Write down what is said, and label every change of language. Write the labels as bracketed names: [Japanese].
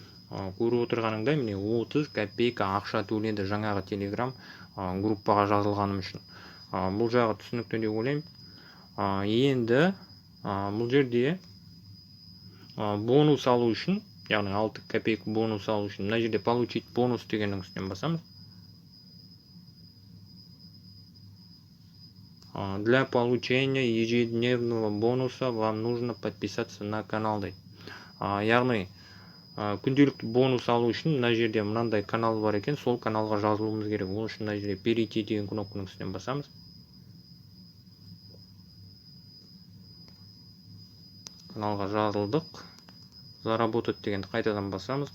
[Kazakh] Көріп отырғаныңдай, міне 30 копейка ақша төледі жаңағы телеграм группаға жазылғаным үшін. Бұл жағы түсінікті деп ойлаймын. Енді бұл жерде бонус алу үшін, яғни 6 копейка бонус алу үшін, мына жерде [Russian] получить бонус [Kazakh] дегеннің үстінен басамыз. [Russian] Для получения ежедневного бонуса вам нужно подписаться на канал [Kazakh] дейді. Яғни күнделікті бонус алу үшін мына жерде мынандай канал бар екен, сол каналға жазылуымыз керек. Ол үшін мына жерде [Russian] перейти [Kazakh] деген кнопканың үстінен басамыз. Каналға жазылдық. [Russian] Заработать [Kazakh] дегенді қайтадан басамыз.